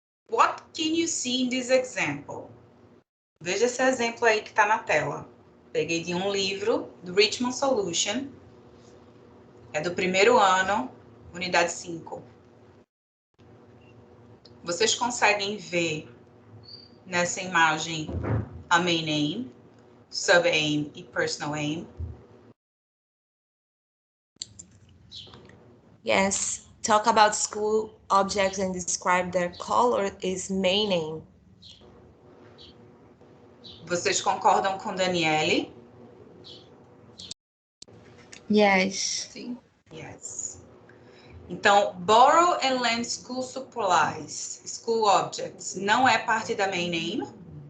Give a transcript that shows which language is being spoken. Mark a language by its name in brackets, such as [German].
[English] What can you see in this example? [Portuguese] Veja esse exemplo aí que está na tela. Peguei de um livro, do Richmond Solution. É do primeiro ano, unidade 5. Vocês conseguem ver nessa imagem a main aim, sub-aim e personal aim? [English] Yes. Talk about school objects and describe their color is main aim. [Portuguese] Vocês concordam com Daniele? [English] Yes. [Portuguese] Sim. [English] Yes. [Portuguese] Então, [English] borrow and lend school supplies, school objects, [Portuguese] não é parte da main aim?